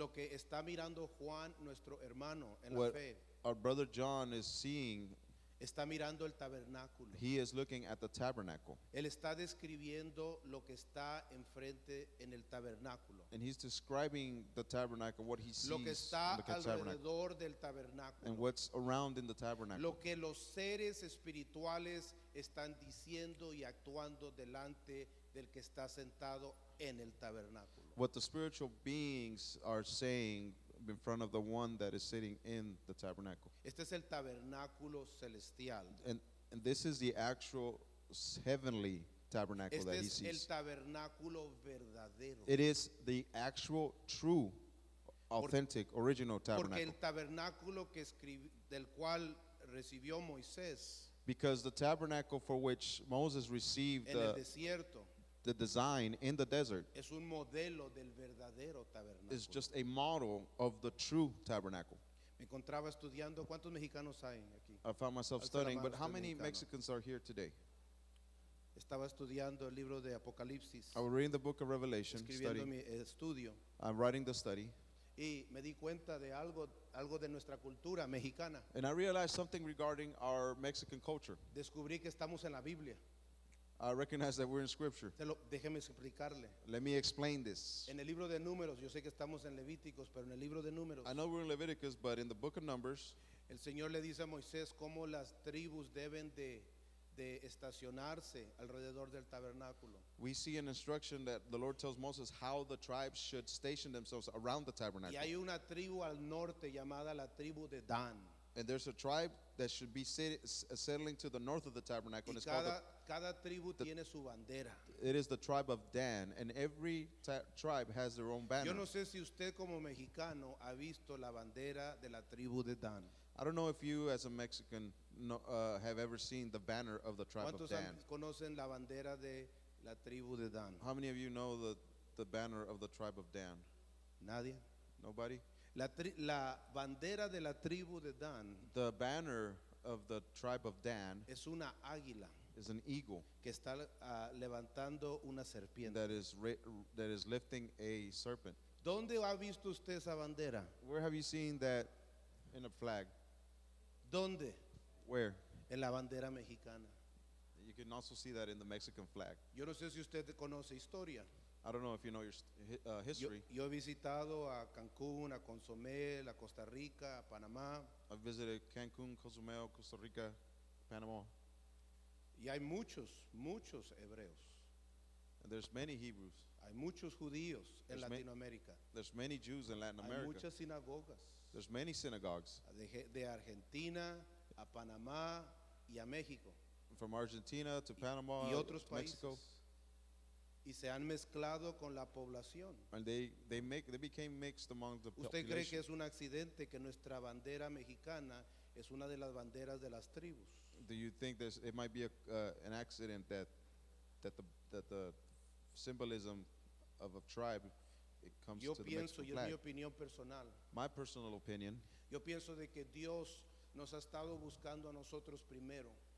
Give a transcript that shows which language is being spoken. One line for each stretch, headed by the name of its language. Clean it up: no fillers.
Spanish: lo que está mirando Juan, nuestro hermano en la
English: what
Spanish: fe,
English: our brother John is seeing,
Spanish: está mirando el tabernáculo.
English: he is looking at the tabernacle.
Spanish: Él está describiendo lo que está enfrente en el tabernáculo.
English: And he's describing the tabernacle, what he sees
Spanish: Lo que
English: in
Spanish: está
English: the tabernacle,
Spanish: alrededor del tabernáculo.
English: and what's around in the tabernacle.
Spanish: Lo que los seres espirituales están diciendo y actuando delante del que está sentado en el tabernáculo.
English: What the spiritual beings are saying in front of the one that is sitting in the tabernacle.
Spanish: Este es el tabernáculo celestial.
English: And this is the actual heavenly tabernacle
Spanish: Este
English: that he
Spanish: es el
English: sees.
Spanish: tabernáculo verdadero.
English: It is the actual, true, authentic, original
Spanish: Porque el
English: tabernacle.
Spanish: tabernáculo del cual recibió Moisés
English: Because the tabernacle for which Moses received
Spanish: en el desierto
English: the design in the desert
Spanish: es un modelo del verdadero tabernáculo.
English: is just a model of the true tabernacle.
Spanish: Me encontraba estudiando, ¿cuántos mexicanos hay aquí?
English: I found myself
Spanish: Alza la
English: studying,
Spanish: mano
English: but how
Spanish: usted,
English: many
Spanish: mexicano.
English: Mexicans are here today?
Spanish: Estaba estudiando el libro de Apocalipsis,
English: I was reading the book of Revelation,
Spanish: escribiendo
English: studying.
Spanish: mi estudio,
English: I'm writing the study,
Spanish: y me di cuenta de algo de nuestra cultura mexicana.
English: and I realized something regarding our Mexican culture.
Spanish: Descubrí que estamos en la Biblia.
English: I recognize that we're in Scripture.
Spanish: Déjeme explicarle.
English: Let me explain this.
Spanish: En el libro de Números, yo sé que estamos en Levíticos, pero en el libro de Números,
English: I know we're in Leviticus, but in the book of Numbers,
Spanish: el Señor le dice a Moisés cómo las tribus deben de estacionarse alrededor del tabernáculo.
English: we see an instruction that the Lord tells Moses how the tribes should station themselves around the
Spanish: Y
English: tabernacle.
Spanish: hay una tribu al norte llamada la tribu de Dan.
English: And there's a tribe that should be settling to the north of the tabernacle.
Spanish: Y
English: And it's called
Spanish: cada tribu tiene su bandera.
English: it is the tribe of Dan, and every tribe has their own banner.
Spanish: Yo no sé si usted como mexicano ha visto la bandera de la tribu de Dan.
English: I don't know if you, as a Mexican, have ever seen the banner of the tribe of
Spanish: ¿Cuántos
English: Dan.
Spanish: conocen la bandera de la tribu de Dan?
English: How many of you know the banner of the tribe of Dan?
Spanish: Nadie.
English: Nobody?
Spanish: La bandera de la tribu de Dan
English: The banner of the tribe of Dan
Spanish: es una águila
English: is an eagle
Spanish: que está levantando una serpiente.
English: that is lifting a serpent.
Spanish: ¿Dónde ha visto usted esa bandera?
English: Where have you seen that in a flag?
Spanish: ¿Dónde?
English: Where?
Spanish: En la bandera mexicana.
English: You can also see that in the Mexican flag.
Spanish: Yo no sé si usted conoce historia.
English: I don't know if you know your history.
Spanish: Yo he visitado a Cancún, a Consomé, a Costa Rica, a Panamá,
English: I've visited Cancun, Cozumel, Costa Rica, Panama,
Spanish: y hay muchos hebreos.
English: and there's many Hebrews.
Spanish: Hay muchos judíos en
English: There's ma-
Spanish: Latinoamérica.
English: There's many Jews in Latin
Spanish: Hay
English: America.
Spanish: muchas sinagogas.
English: There's many synagogues
Spanish: De Argentina a Panamá y a México
English: from Argentina to Panama,
Spanish: y otros
English: to Mexico,
Spanish: países. Y se han mezclado con la población.
English: and they became mixed among the
Spanish: ¿Usted cree que
English: population.
Spanish: es un accidente que nuestra bandera mexicana es una de las banderas de las tribus?
English: Do you think it might be an accident that the symbolism of a tribe it comes
Spanish: Yo
English: to the
Spanish: pienso,
English: Mexican
Spanish: y es mi
English: flag?
Spanish: opinión personal,
English: My personal opinion,
Spanish: yo pienso de que Dios nos ha estado buscando a nosotros primero.